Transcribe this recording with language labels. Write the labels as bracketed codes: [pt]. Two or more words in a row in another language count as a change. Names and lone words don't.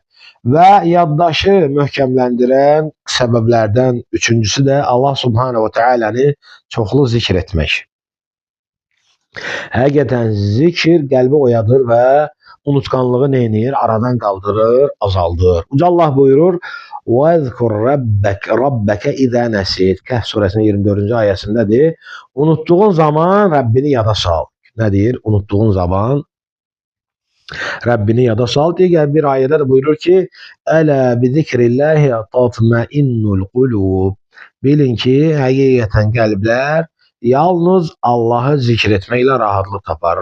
[az] Və yaddaşı möhkəmləndirən səbəblərdən üçüncüsü də [ar] الله سبحانه وتعالى'nı [az] çoxlu zikr etmək. Həqiqətən zikr qəlbi oyadır və unutkanlığı neynir? Aradan qaldırır, azaldır. Uca Allah buyurur, [ar] وَذْكُرْ رَبَّكَ اِذَا نَسِيتْ [az] Kəhf surəsinin 24-cü ayəsindədir. Unuttuğun zaman Rəbbini yada sal. Nədir? Unuttuğun zaman Rəbbini yada sal. Digər bir ayədə də buyurur ki, [ar] ألا بذكر الله تطمئن القلوب. [az] Bilin ki, həqiqətən qəlblər yalnız Allahı zikr etməklə rahatlıq tapar.